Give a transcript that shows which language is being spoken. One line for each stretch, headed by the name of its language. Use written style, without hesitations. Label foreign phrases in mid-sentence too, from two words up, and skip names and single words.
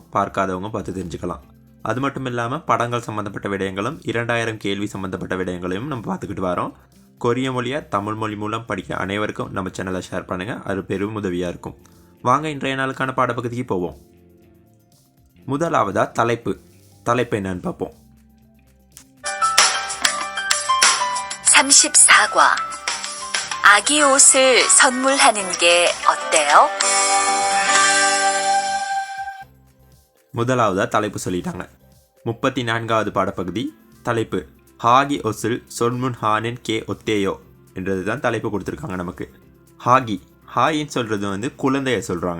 Tamil: பார்க்காதவங்க பார்த்து தெரிஞ்சுக்கலாம். அது மட்டும் இல்லாமல் படங்கள் சம்மந்தப்பட்ட விடயங்களும் 2000 கேள்வி சம்மந்தப்பட்ட விடயங்களையும் நம்ம பார்த்துக்கிட்டு வரோம். கொரிய மொழியை தமிழ் மொழி மூலம் படிக்க அனைவருக்கும் நம்ம சேனலை ஷேர் பண்ணுங்கள். அது பெரும் உதவியாக இருக்கும். வாங்க இன்றைய நாளுக்கான பாடப்பகுதிக்கு போவோம். முதலாவதாக தலைப்பு என்னன்னு பார்ப்போம்.
Korean: 34과 아기 옷을 선물하는 게 어때요?
Tamil: முதலாவதா தலைப்பு சொல்லிட்டாங்க. 34வது பாடப்பகுதி தலைப்பு
Korean: 아기 옷을 선물하는 게 어때요
Tamil: என்றது தான் தலைப்பு கொடுத்துருக்காங்க நமக்கு. ஹாகின்னு சொல்கிறது குழந்தைய சொல்கிறாங்க.